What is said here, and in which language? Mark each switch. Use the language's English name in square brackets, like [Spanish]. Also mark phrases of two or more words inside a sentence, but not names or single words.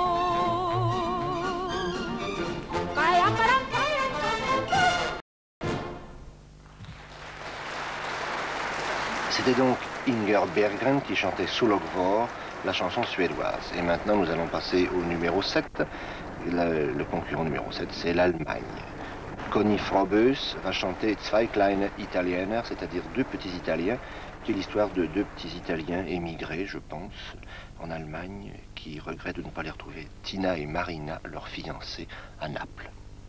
[French] C'était donc Inger Berggren qui chantait Sol och vår, la chanson suédoise. Et maintenant nous allons passer au numéro 7. Le concurrent numéro 7 c'est l'Allemagne. Conny Frobös va chanter Zwei kleine Italiener, c'est-à-dire deux petits Italiens, qui est l'histoire de deux petits Italiens émigrés, je pense, en Allemagne, qui regrettent de ne pas les retrouver, Tina et Marina, leurs fiancés, à Naples.